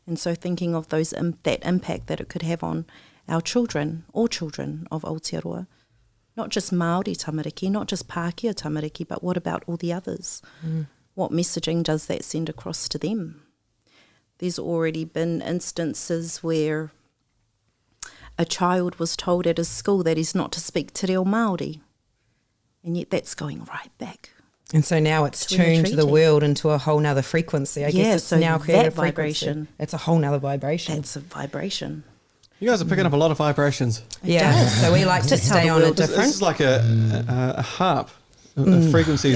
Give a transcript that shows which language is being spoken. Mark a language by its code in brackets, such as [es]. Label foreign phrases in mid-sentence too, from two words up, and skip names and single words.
[en] And so thinking of those that impact that it could have on our children, all children of Aotearoa, not just [mi] Māori tamariki, [en] not just [mi] Pākehā tamariki, [en] but what about all the others? What messaging does that send across to them? There's already been instances where a child was told at his school that he's not to speak [mi] te reo Māori, [en] and yet that's going right back. And so now it's tuned the world into a whole nother frequency. I guess it's so now created that vibration. It's a whole nother vibration. That's a vibration. You guys are picking up a lot of vibrations. So we like to stay on a different. This is like a harp of frequencies